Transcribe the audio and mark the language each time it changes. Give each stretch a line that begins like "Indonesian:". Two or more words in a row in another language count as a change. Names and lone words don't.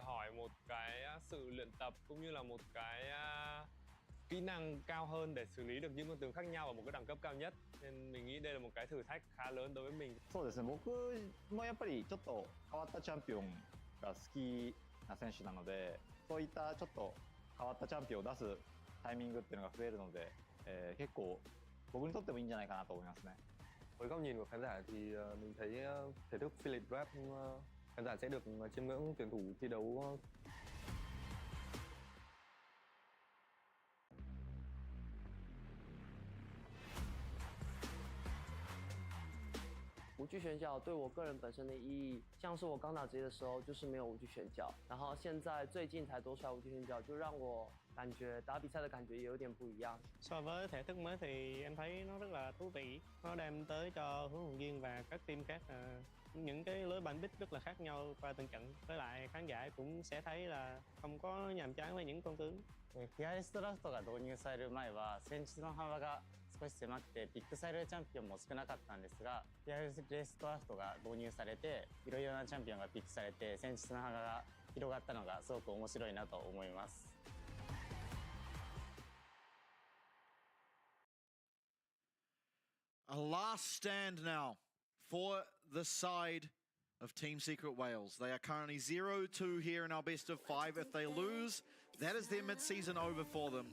Vietnamese: hỏi một cái sự luyện tập cũng như là một cái kỹ năng cao hơn để xử lý được những con tướng khác nhau ở một cái đẳng cấp cao nhất, nên mình nghĩ đây là một cái thử thách khá lớn đối với mình.
Japanese: そうですね、僕もやっぱりちょっと変わったチャンピオンが好きな選手なので、そういったちょっと変わったチャンピオンを出すタイミングっていうのが増えるので、結構僕にとってもいいんじゃないかなと思いますね。
Vietnamese: Với góc nhìn của khán giả thì mình thấy thể thức Philip Rap khán giả sẽ được chiêm ngưỡng tuyển thủ thi đấu.
Chinese: 无惧选角对我个人本身的意义，像是我刚打职业的时候就是没有无惧选角，然后现在最近才多出来无惧选角，就让我感觉打比赛的感觉也有点不一样。
Vietnamese: So với thể thức mới thì em thấy nó rất là thú vị, nó đem tới cho huấn luyện viên và các team khác những cái lối bắn bích rất là khác nhau qua từng trận, với lại khán giả cũng sẽ thấy là không có nhàm chán với những con tướng.
Japanese: フィアレストラフトが導入される前は戦術の幅が少し狭くてピックされるチャンピオンも少なかったんですが、フィアレストラフトが導入されていろいろなチャンピオンがピックされて戦術の幅が広がったのがすごく面白いなと思います。
English: A last stand now for the side of Team Secret Wales. They are currently 0-2 here in our best of 5. If they lose, that is their mid-season over for them.